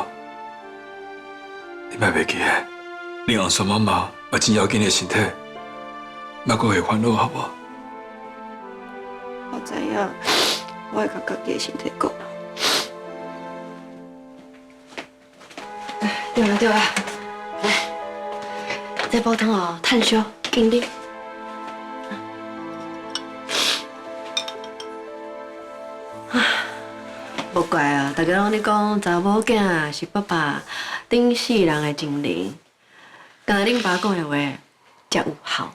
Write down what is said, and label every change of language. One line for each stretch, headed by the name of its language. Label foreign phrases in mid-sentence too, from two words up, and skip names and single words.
Min Nan Chinese: 你莫袂记诶，你阿孙妈妈也真要紧你身体，莫阁会烦恼好无？我知影，我会甲家己的身体顾好。对啦，来，这煲汤哦，炭烧，紧啉。无怪啊，大家拢咧讲查某囝是爸爸顶世人的情人，敢若恁爸讲的话才有效。